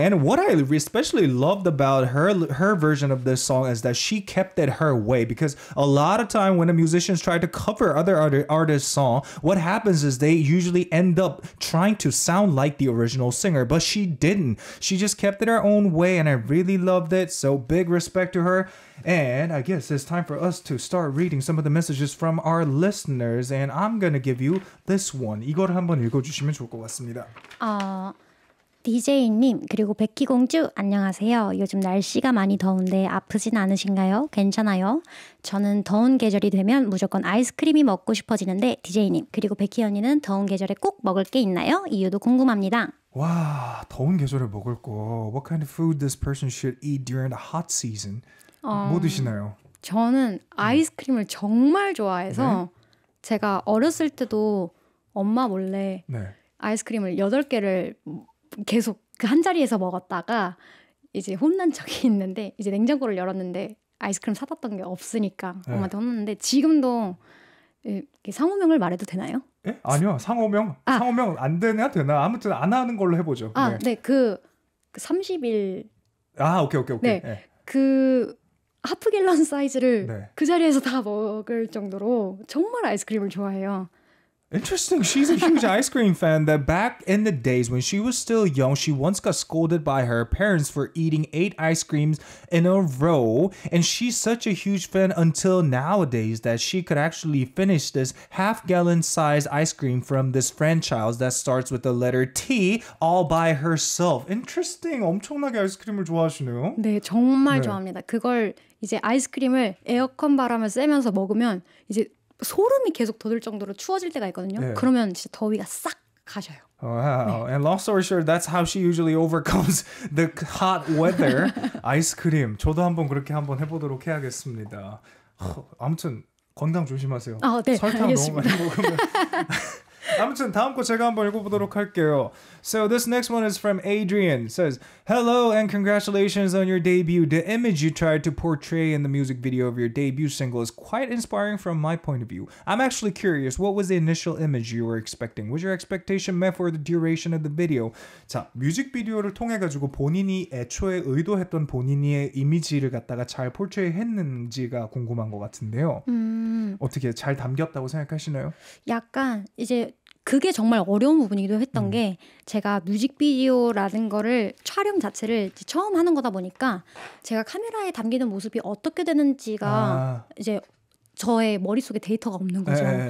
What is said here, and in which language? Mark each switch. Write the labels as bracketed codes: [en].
[en] And what I especially loved about her version of this song is that she kept it her way, because a lot of time when a musicians try to cover other artists' song, what happens is they usually end up trying to sound like the original singer, but she didn't. She just kept it her own way, and I really loved it. So big respect to her. And I guess it's time for us to start reading some of the messages from our listeners. And I'm gonna give you this one. [ko] 이걸 한번 읽어주시면 좋을 것 같습니다. DJ님 그리고 베키 공주 안녕하세요. 요즘 날씨가 많이 더운데 아프진 않으신가요? 괜찮아요? 저는 더운 계절이 되면 무조건 아이스크림이 먹고 싶어지는데 DJ님 그리고 베키 언니는 더운 계절에 꼭 먹을 게 있나요? 이유도 궁금합니다. 와, 더운 계절에 먹을 거. [en] What kind of food this person should eat during the hot season? [ko] 뭐 드시나요? 저는 아이스크림을 정말 좋아해서 제가 어렸을 때도 엄마 몰래 아이스크림을 8개를 계속 그 한 자리에서 먹었다가 이제 혼난 적이 있는데 이제 냉장고를 열었는데 아이스크림 사뒀던 게 없으니까 엄마한테 혼났는데 지금도 상호명을 말해도 되나요? 예? 아니요. 상호명 안 되나? 아무튼 안 하는 걸로 해보죠. 네. 그 30일 오케이. 네. 그 하프 갤런 사이즈를 그 자리에서 다 먹을 정도로 정말 아이스크림을 좋아해요. [en] Interesting. She's a huge ice cream fan. That back in the days when she was still young, she once got scolded by her parents for eating 8 ice creams in a row. And she's such a huge fan until nowadays that she could actually finish this half-gallon size ice cream from this franchise that starts with the letter T all by herself. Interesting. [ko] 엄청나게 아이스크림을 좋아하시네요. 네, 정말 좋아합니다. 그걸 이제 아이스크림을 에어컨 바람을 쐬면서 먹으면 이제 소름이 계속 돋을 정도로 추워질 때가 있거든요. 그러면 진짜 더위가 싹 가셔요. [en] Wow. And long story short, that's how she usually overcomes the hot weather. [ko] 아이스크림. 저도 한번 해보도록 해야겠습니다. 아무튼 건강 조심하세요. 네, 설탕 알겠습니다. 너무 많이 먹으면. 아무튼 다음 거 제가 한번 읽어보도록 할게요. [en] So this next one is from Adrian. It says, hello and congratulations on your debut. The image you tried to portray in the music video of your debut single is quite inspiring from my point of view. I'm actually curious, what was the initial image you were expecting? Was your expectation met for the duration of the video? [ko] 자, 뮤직비디오를 통해가지고 본인이 애초에 의도했던 본인의 이미지를 갖다가 잘 포트레이 했는지가 궁금한 것 같은데요. 어떻게 잘 담겼다고 생각하시나요? 약간 이제 그게 정말 어려운 부분이기도 했던 게 제가 뮤직비디오라는 거를 촬영 자체를 처음 하는 거다 보니까 제가 카메라에 담기는 모습이 어떻게 되는지가 이제 저의 머릿속에 데이터가 없는 거죠.